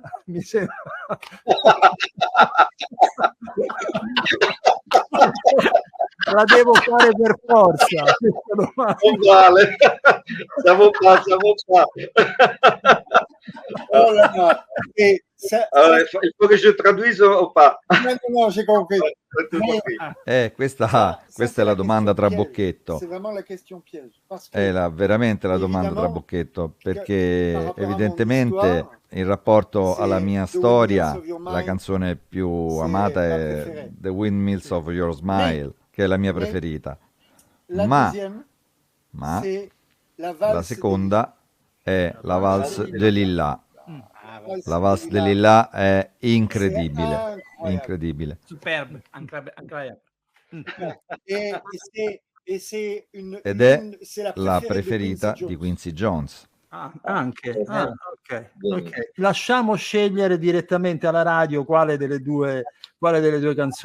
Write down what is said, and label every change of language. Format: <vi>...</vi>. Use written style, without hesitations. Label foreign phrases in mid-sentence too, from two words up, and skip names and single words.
<it>Mi sembra... La devo fare per forza. Non vale. Siamo qua.</it> <fr>Il faut que je traduise o pas? No, j'ai compris.</fr> <it>Questa è la domanda trabocchetto. È veramente la domanda trabocchetto, perché evidentemente in rapporto alla mia storia la canzone più amata è</it> <en>The Windmills of Your Smile,</en> <it>che è la mia preferita. Ma la seconda è la Valse de Lilla. La Valse de Lilla è incredibile. Superbe, ed è la preferita di Quincy Jones. Anche. Okay. Lasciamo scegliere direttamente alla radio quale delle due canzoni.</it>